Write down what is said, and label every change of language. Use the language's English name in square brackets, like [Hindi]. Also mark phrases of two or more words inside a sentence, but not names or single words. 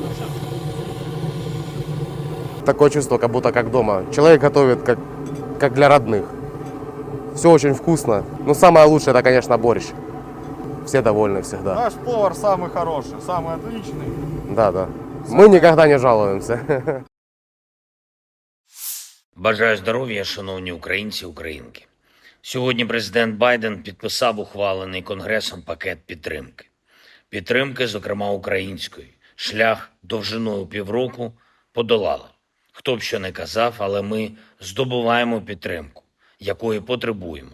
[Russian] Такое чувство, как будто как дома. Человек готовит как для родных. Все очень вкусно. Но самое лучшее, это, конечно, борщ. Все довольны всегда. Наш повар самый хороший, самый отличный. Да. Мы никогда не жалуемся. [Ukrainian] Бажаю здоров'я, шановні українці, українки. Сьогодні президент Байден підписав ухвалений Конгресом пакет підтримки. Підтримки, зокрема української. Шлях довжиною півроку подолали. Хто б що не казав, але ми здобуваємо підтримку, якої потребуємо.